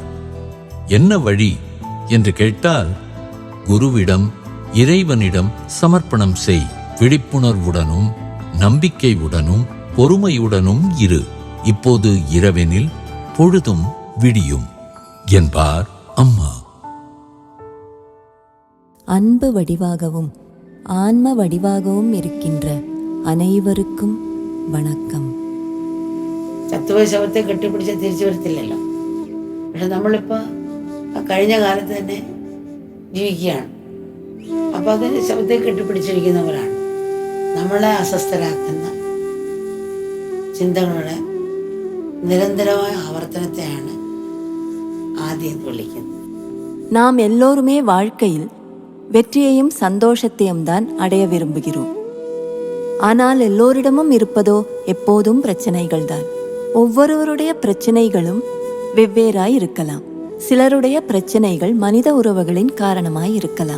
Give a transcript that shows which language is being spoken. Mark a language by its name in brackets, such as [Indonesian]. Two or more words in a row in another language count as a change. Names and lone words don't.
[Tamil] என்ன வழி என்று கேட்டால், குருவிடம் இறைவனிடம் சமர்ப்பணம் செய், விழிப்புணர்வுடனும் நம்பிக்கையுடனும் பொறுமையுடனும் இரு. இப்போது இரவெனில் பொழுதும் விடியும் என்பார் அம்மா. அன்பு வடிவாகவும் ஆன்ம வடிவாகவும் இருக்கின்ற அனைவர்க்கும் வணக்கம். [Malayalam] ചത്തുപോയ ശവത്തെ കെട്ടിപ്പിടിച്ച് തിരിച്ചു വരത്തില്ലല്ലോ. പക്ഷെ നമ്മളിപ്പോൾ കഴിഞ്ഞ കാലത്ത് തന്നെ ജീവിക്കുകയാണ്. അപ്പോൾ അത് ശവത്തെ കെട്ടിപ്പിടിച്ചിരിക്കുന്നവരാണ്. നമ്മളെ അസ്വസ്ഥരാക്കുന്ന ചിന്തകളുടെ നിരന്തരമായ ആവർത്തനത്തെയാണ് ആദ്യം വിളിക്കുന്നത്. [Tamil] நாம் எல்லோருமே வாழ்க்கையில் வெற்றியையும் சந்தோஷத்தையும் தான் அடைய விரும்புகிறோம். ஆனால் எல்லோரிடமும் இருப்பதோ எப்போதும் பிரச்சனைகள் தான். ஒவ்வொருவருடைய பிரச்சனைகளும் வெவ்வேறாய் இருக்கலாம். சிலருடைய பிரச்சனைகள் மனித உறவுகளின் காரணமாய் இருக்கலாம்.